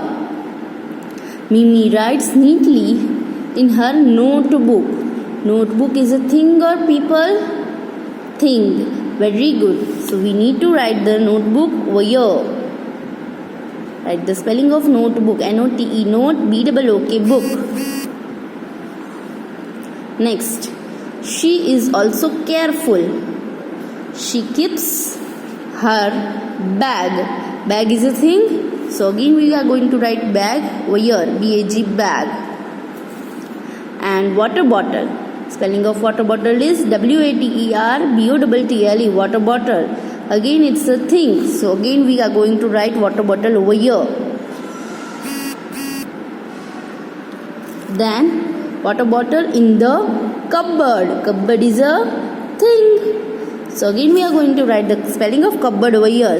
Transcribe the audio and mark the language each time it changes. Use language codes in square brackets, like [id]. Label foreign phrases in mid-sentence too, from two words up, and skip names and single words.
[en] Mimi writes neatly in her notebook. Notebook is a thing or people? Thing. Very good. So we need to write the notebook over here. Write the spelling of notebook. N-O-T-E, note, B-O-O-K, book. Next. She is also careful. She keeps her bag. Bag is a thing. So again we are going to write bag over here. B-A-G, bag. And water bottle. Spelling of water bottle is W-A-T-E-R-B-O-T-T-L-E, water bottle. Again it's a thing. So again we are going to write water bottle over here. Then water bottle in the cupboard. Cupboard is a thing. So again we are going to write the spelling of cupboard over here.